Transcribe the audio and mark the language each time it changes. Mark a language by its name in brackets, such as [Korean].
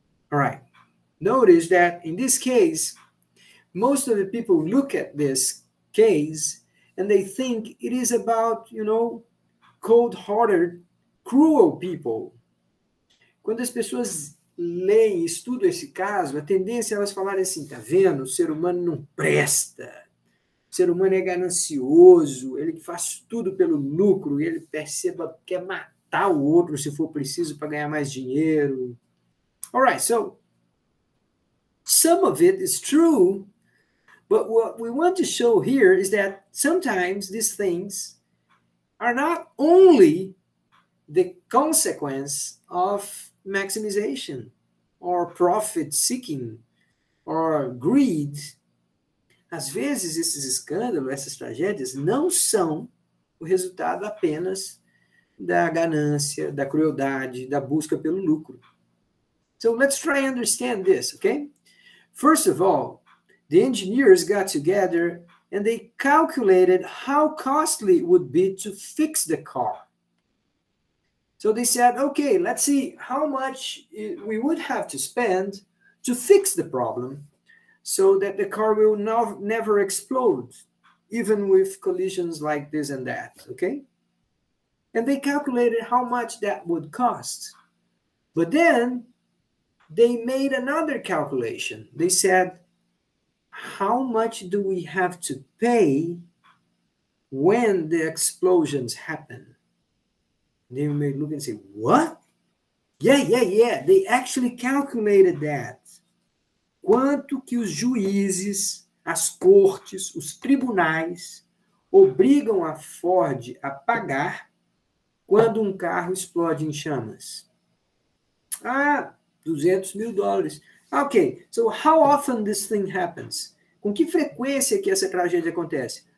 [English] All right. Notice that in this case, most of the people look at this case and they think it is about, cold-hearted, cruel people. [Portuguese] Quando as pessoas leem e estudam esse caso, a tendência é elas falarem assim, tá vendo? O ser humano não presta. O ser humano é ganancioso, ele faz tudo pelo lucro, e ele quer matar o outro se for preciso para ganhar mais dinheiro. [English] All right, so some of it is true, but what we want to show here is that sometimes these things are not only the consequence of maximization or profit seeking or greed. [Portuguese] Às vezes esses escândalos, essas tragédias não são o resultado apenas da ganância, da crueldade, da busca pelo lucro. [English] So let's try and understand this, okay? First of all, the engineers got together and they calculated how costly it would be to fix the car. So they said, okay, let's see how much we would have to spend to fix the problem so that the car will never explode, even with collisions like this and that, okay? And they calculated how much that would cost. But then they made another calculation. They said, how much do we have to pay when the explosions happen? They may look and say, what? Yeah. They actually calculated that. [Portuguese] Quanto que os juízes, as cortes, os tribunais obrigam a Ford a pagar quando um carro explode em chamas? $200 mil. [English] Ok, so how often this thing happens? [Portuguese] Com que frequência que essa tragédia acontece?